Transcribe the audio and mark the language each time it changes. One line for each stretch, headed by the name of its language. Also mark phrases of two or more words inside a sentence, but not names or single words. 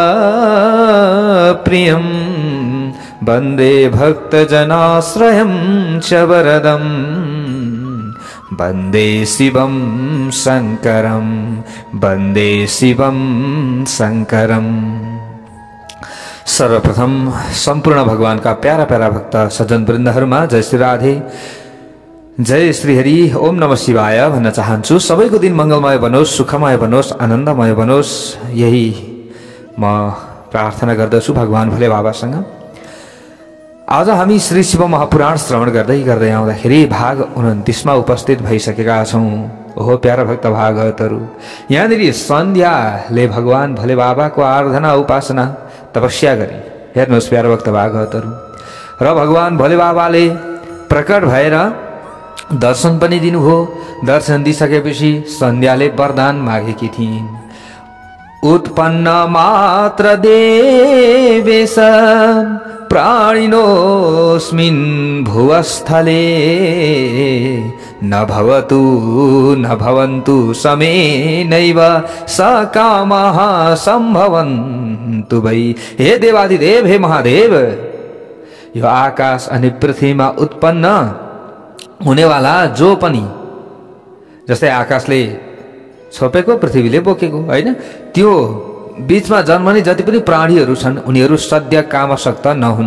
Sanskrit: प्रियं वन्दे भक्तजनाश्रयं च वरदं वन्दे शिवं शङ्करं वन्दे शिवं शङ्करम्।
Nepali: सर्वप्रथम संपूर्ण
Hindi: भगवान का प्यारा प्यारा भक्त
Nepali: सज्जन वृन्दहरुमा
Sanskrit: जय श्री राधे जय श्री हरि ओम नमः शिवाय
Nepali: भन्न चाहन्छु। सबैको दिन मंगलमय बनोस्, सुखमय बनोस्, आनन्दमय बनोस्, यही म प्रार्थना गर्दछु भगवान भोले बाबासँग। आज हामी श्री शिव महापुराण श्रवण गर्दै गर्दै आउँदाखेरि भाग 29 मा उपस्थित भइसकेका छौं। ओहो प्यारा भक्त भागवतहरु, यहाँनिर सन्ध्याले भगवान भोले बाबाको आराधना उपासना तपस्या गरी हेर्नुहोस् प्यारा भक्त भागवतहरु। र भगवान भोले बाबाले प्रकट भएर दर्शन पनि दिनुभयो। दर्शन दिइसकेपछि सन्ध्याले वरदान मागेकी थिइन्।
Sanskrit: उत्पन्न मात्र देवेश प्राणिनोऽस्मिन् भुवस्थले न भवतु न भवन्तु समेनैव सकामः सम्भवन्तु वै।
Nepali: हे देवादिदेव, हे महादेव, यो आकाश अनि पृथ्वीमा उत्पन्न हुनेवाला जो पनि, जस्तै आकाशले छोपेको पृथ्वीले बोकेको हैन, त्यो बीचमा जन्मने जति पनि प्राणीहरू छन् उनीहरू सद्य कामशक्त नहुन्।